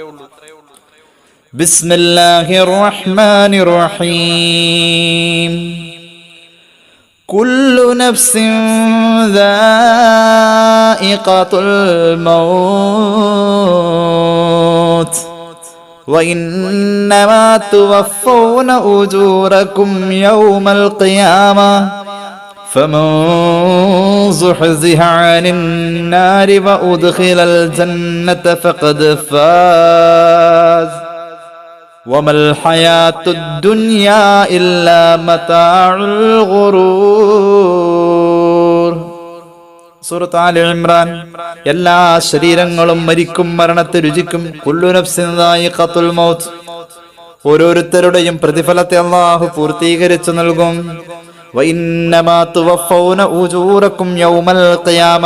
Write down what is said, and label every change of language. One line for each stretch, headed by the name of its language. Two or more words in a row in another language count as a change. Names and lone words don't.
Arabic: بسم الله الرحمن الرحيم. كل نفس ذائقة الموت وإنما توفون أجوركم يوم القيامة فمن زحزح عن النار وأدخل الجنة فقد فاز وما الحياة الدنيا إلا متاع الغرور.
Malayalam: സൂറത്ത് ആല ഇംറാൻ. എല്ലാ ശരീരങ്ങളും മരിക്കും, മരണത്തെ രുചിക്കും.
Arabic: كل نفس ذائقة الموت.
Malayalam: ഓരോരുത്തരുടെയും പ്രതിഫലത്തെ അല്ലാഹു പൂർത്തീകരിച്ചു നൽകും.
Arabic: وإنما توفون أجوركم يوم القيامة.